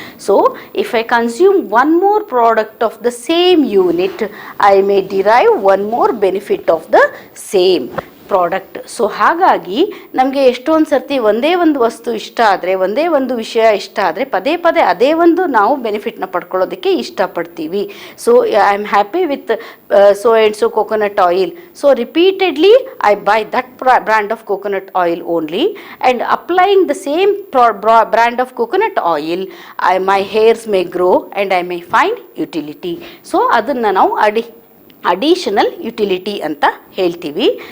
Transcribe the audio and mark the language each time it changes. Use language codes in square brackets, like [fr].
[en] So if I consume 1 more product of the same unit, I may derive 1 more benefit of the same. Product. [kn] So ಹಾಗಾಗಿ ನಮಗೆ ಎಷ್ಟೊಂದು ಸರ್ತಿ ಒಂದೇ ಒಂದು ವಸ್ತು ಇಷ್ಟ ಆದರೆ, ಒಂದೇ ಒಂದು ವಿಷಯ ಇಷ್ಟ ಆದರೆ ಪದೇ ಪದೇ ಅದೇ ಒಂದು ನಾವು ಬೆನಿಫಿಟ್ನ ಪಡ್ಕೊಳ್ಳೋದಕ್ಕೆ ಇಷ್ಟಪಡ್ತೀವಿ. [en] So I am happy with so and so coconut oil. So repeatedly I buy that brand of coconut oil only, and applying the same brand of coconut oil, my hairs may grow and I may find utility. [kn] So ಅದನ್ನು ನಾವು additional utility ಅಂತ ಹೇಳ್ತೀವಿ.